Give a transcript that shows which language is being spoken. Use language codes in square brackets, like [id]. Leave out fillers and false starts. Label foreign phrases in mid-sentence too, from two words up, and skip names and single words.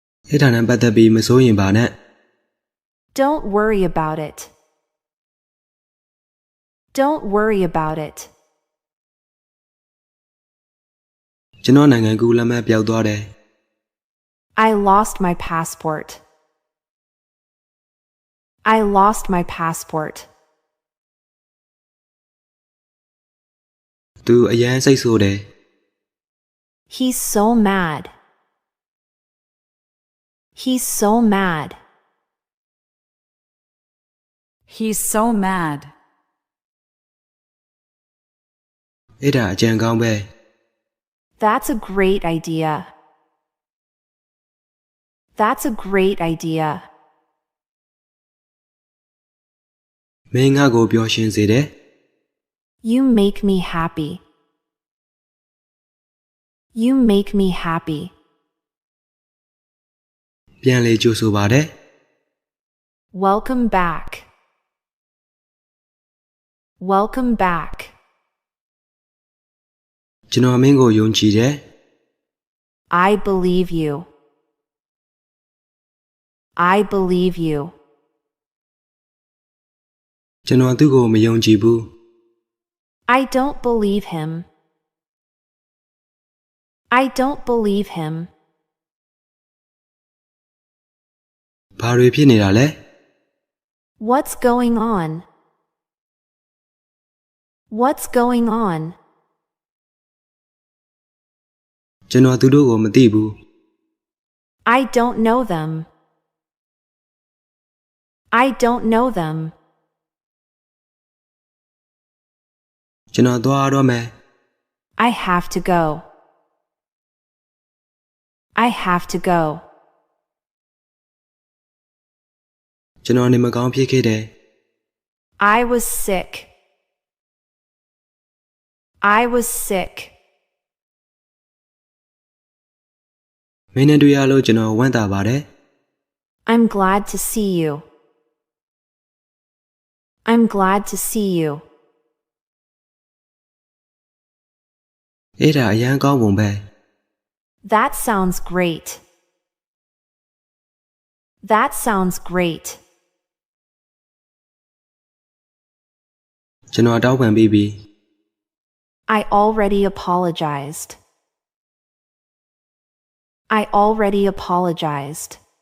[my] အဲ့ဒါနဲ့ပတ်သက်ပြီးမစိုးရင်ပါနဲ့ [en] Don't worry about it. Don't worry about it. [my] ကျွန်တော်နိုင်ငံကူးလက်မှတ်ပျောက်သွားတယ် [en] I lost my passport. I lost my passport. [my] သူအရန်စိတ်ဆိုးတယ် [en] He's so mad. He's so mad. He's so mad. [my] အဲ့ဒါအကြံကောင်းပဲ [en] That's a great idea. That's a great idea. [my] မင်းငါ့ကိုပျော်ရွှင်စေတယ် [en] You make me happy. You make me happy. [my] ပြန်လေကြိုဆိုပါတယ် [en] Welcome back. Welcome back. [my] ကျွန်တော်မင်းကိုယုံကြည်တယ် [en] I believe you. I believe you. [my] ကျွန်တော်သူ့ကိုမယုံကြည်ဘူး [en] I don't believe him. I don't believe him. [my] ဘာတွေဖြစ်နေတာလဲ [en] What's going on? What's going on? [my] ကျွန်တော်သူတို့ကိုမသိဘူး [en] I don't know them. I don't know them. [my] ကျွန်တော်သွားတော့မယ် [en] I have to go. I have to go. [my] ကျွန်တော်နေမကောင်းဖြစ်ခဲ့တယ် [en] I was sick. I was sick. [my] မင်းနဲ့တွေ့ရလို့ကျွန်တော်ဝမ်းသာပါတယ် [en] I'm glad to see you. I'm glad to see you. [my] အဲ့ဒါအရန်ကောင်းပုံပဲ [en] That sounds great. That sounds great. [my] ကျွန်တော်တောင်းပန်ပြီးပြီ [en] I already apologized. I already apologized.